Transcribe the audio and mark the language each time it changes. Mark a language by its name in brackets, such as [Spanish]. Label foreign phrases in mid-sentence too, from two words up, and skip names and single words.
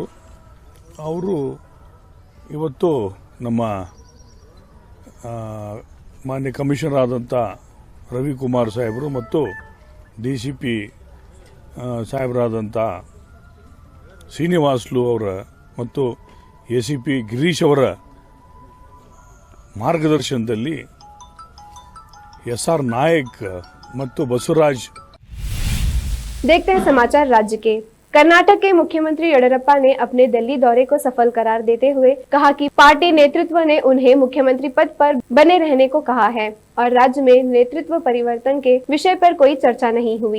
[Kannada] ಅವರು ಇವತ್ತು ನಮ್ಮ ಮಾನ್ಯ ಕಮಿಷನರ್ ಆದಂಥ ರವಿಕುಮಾರ್ ಸಾಹೇಬರು ಮತ್ತು DCP ಸಾಹೇಬರಾದಂಥ ಶ್ರೀನಿವಾಸ್ಲು ಅವರ ಮತ್ತು ACP ಗಿರೀಶ್ ಅವರ ಮಾರ್ಗದರ್ಶನದಲ್ಲಿ SR नायक ಮತ್ತು ಬಸವರಾಜ್। [Hindi] देखते हैं समाचार राज्य के। कर्नाटक के मुख्यमंत्री येडियुरप्पा ने अपने दिल्ली दौरे को सफल करार देते हुए कहा कि पार्टी नेतृत्व ने उन्हें मुख्यमंत्री पद पर बने रहने को कहा है और राज्य में नेतृत्व परिवर्तन के विषय पर कोई चर्चा नहीं हुई।